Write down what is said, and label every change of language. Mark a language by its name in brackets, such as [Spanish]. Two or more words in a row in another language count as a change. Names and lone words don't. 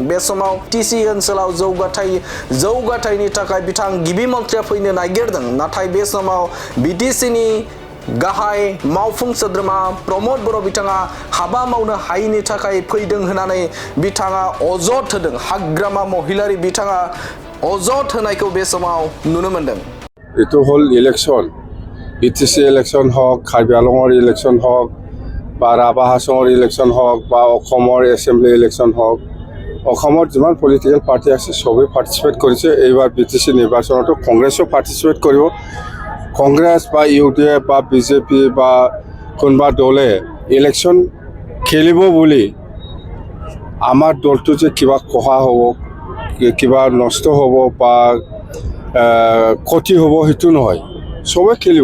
[Bodo] बे समाव बिटिसि ओनसोलाव जौगाथायनि थाखाय बिथां गिबि मन्थ्रिया फैनो नागिरदों, नाथाय बे समाव बिटिसिनि गाहाय मावफुं सोद्रोमा प्रमद बर' बिथाङा हाबा मावनो हायैनि थाखाय फैदों होननानै बिथाङा अजद होदों। हाग्रामा महिलारि बिथाङा अजद होनायखौ बे समाव नुनो मोनदों। [Assamese] এটু হল ইলেকশ্যন বিটিচি ইলেকশ্যন হওক, কাৰ্বি আংলঙৰ ইলেকশ্যন হওক, বা ৰাভা হাসঙৰ ইলেকশ্যন হওক, বা অসমৰ এছেম্বলি ইলেকশ্যন হওক, অসমত যিমান পলিটিকেল পাৰ্টি আছে সবেই পাৰ্টিচিপেট কৰিছে। এইবাৰ বিটিসি নিৰ্বাচনতো কংগ্ৰেছো পাৰ্টিচিপেট কৰিব। কংগ্ৰেছ বা ইউডিএফ বা বিজেপি বা কোনোবা দলে ইলেকশ্যন খেলিব বুলি আমাৰ দলটো যে কিবা কহা হ'ব, কিবা নষ্ট হ'ব বা ক্ষতি হ'ব সেইটো নহয়, সবে খেলিব।